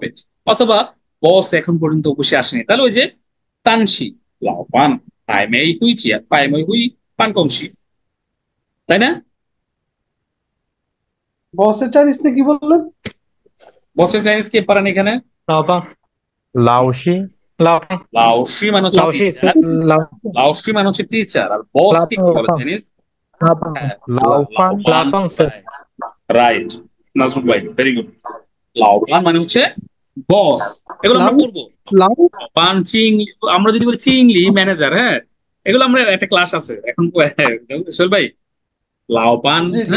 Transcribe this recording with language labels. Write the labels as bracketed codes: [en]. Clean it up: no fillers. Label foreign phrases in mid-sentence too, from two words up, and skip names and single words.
[bn] অথবা বস এখন পর্যন্ত অফিসে আসেনি, তাহলে ওই যে [zh] 单亲老板还没回家, 还没回办公室, [bn] তাই না? বসের চাইনিজ কি বললেন? বসের চাইনিজ কে পারেন এখানে? [zh] 老帮老师老帮 [bn] লাওশি মানে হচ্ছে [zh] 老是 [bn] টিচার, [zh] 老 [bn] লাওশি মানে হচ্ছে টিচার, আর বস [zh] 老 [bn] কে কি বলে [zh] 帮 [bn] চাইনিজ? [zh] 老帮 [bn] হ্যাঁ, [zh] 老班 [bn] লাওপান স্যার। রাইট, নাজমুল ভাই [en] very good. [bn] লাওপান মানে হচ্ছে বস, এগুলো আমরা লাউ পড়বো। লাউ পান চিংলি, আমরা যদি বলি চিংলি ম্যানেজার, হ্যাঁ, এগুলো আমরা একটা ক্লাস আছে এখন, সোহেল ভাই, লাওপান, জি জি